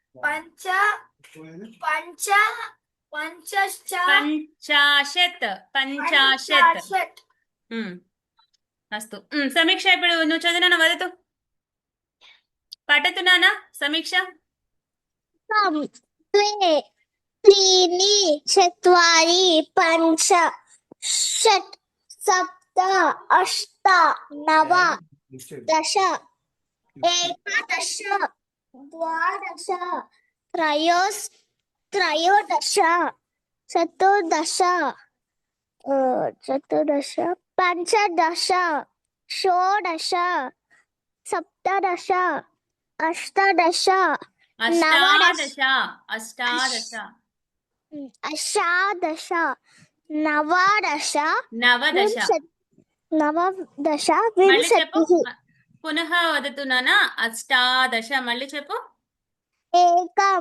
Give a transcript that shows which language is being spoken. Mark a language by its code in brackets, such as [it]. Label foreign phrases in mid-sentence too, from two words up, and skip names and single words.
[sa] పంచాశత్. అస్తు. [te] సమీక్ష ఇప్పుడు నువ్వు చదివినా [sa] వదతు పఠతు [te] నాన్న. సమీక్ష [sa] द्वे त्रीणि चत्वारि पञ्च षट् सप्त अष्ट नव दश एकादश द्वादश त्रयोदश चतुर्दश पञ्चदश षोडश सप्तदश अष्टादश అష్టాదశ. అష్టాదశ నవదశ నవదశ నవదశ [te] మళ్ళీ చెప్పు [sa] వింశతిः [te] పునః వదుతున్నానా అష్టాదశ మళ్ళీ చెప్పు [sa] ఏకం